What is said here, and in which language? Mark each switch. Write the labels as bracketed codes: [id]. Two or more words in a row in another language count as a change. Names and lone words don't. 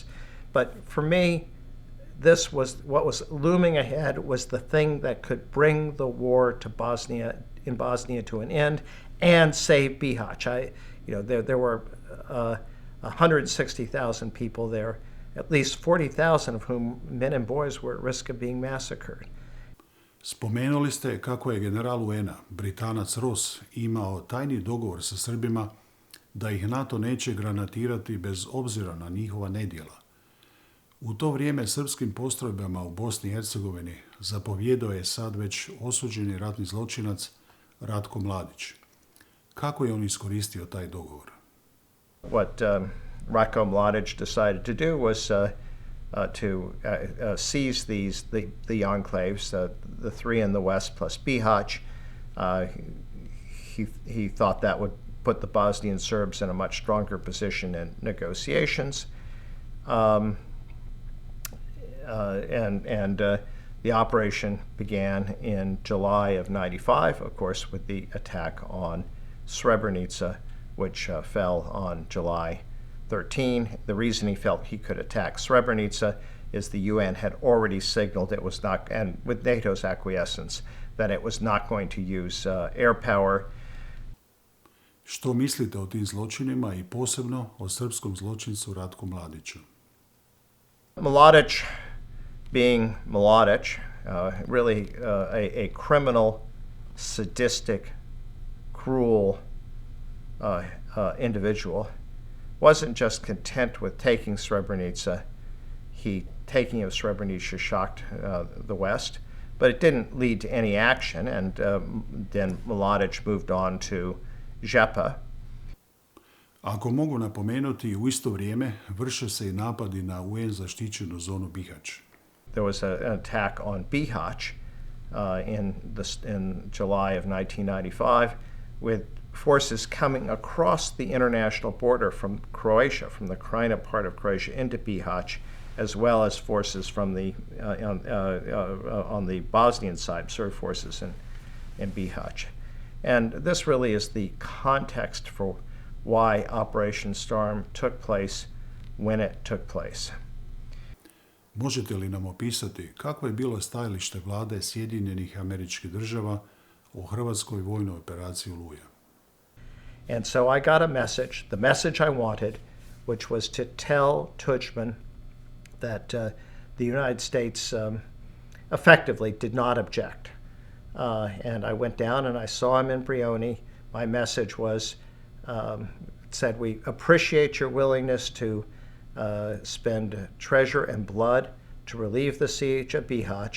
[en] But for me, this was what was looming ahead, was the thing that could bring the war to Bosnia to an end and save Bihać. There were 160,000 people there, at least 40,000 of whom men and boys were at risk of being massacred. [hr] Spomenuli ste kako je general UN-a, Britanac Ross, imao tajni dogovor sa Srbima da ih NATO neće granatirati bez obzira na njihova nedjela. U to vrijeme srpskim postrojbama u Bosni i Hercegovini zapovjedao je sad već osuđeni ratni zločinac Ratko Mladić. Kako je on iskoristio taj dogovor? [en] What Ratko Mladić decided to do was to seize the enclaves, the three in the west plus Bihać. He thought that would put the Bosnian Serbs in a much stronger position in negotiations. The operation began in July of '95, of course, with the attack on Srebrenica, which fell on July 13. The reason he felt he could attack Srebrenica is the UN had already signaled it was not, and with NATO's acquiescence, that it was not going to use air power. [hr] Što mislite o tim zločinima i posebno o srpskom zločincu Ratku Mladiću? [en] Mladić, being Mladić, really a criminal, sadistic, cruel individual, wasn't just content with taking Srebrenica. Taking of Srebrenica shocked the West, but it didn't lead to any action, and then Mladić moved on to Žepa. [hr] Ako mogu napomenuti, u isto vrijeme vrše se i napadi na UN zaštićenu zonu Bihać. [en] There was an attack on Bihać in July of 1995 with forces coming across the international border from Croatia, from the Krajina part of Croatia into Bihać, as well as forces from on the Bosnian side, Serb forces in Bihać. And this really is the context for why Operation Storm took place when it took place. [hr] Možete li nam opisati kakvo je bilo stajalište vlade Sjedinjenih Američkih Država o hrvatskoj vojnoj operaciji Oluja? [en] And so I got a message, the message I wanted, which was to tell Tuđman that the United States effectively did not object. And I went down and I saw him in Brioni. My message was, said, we appreciate your willingness to spend treasure and blood to relieve the siege of Bihać.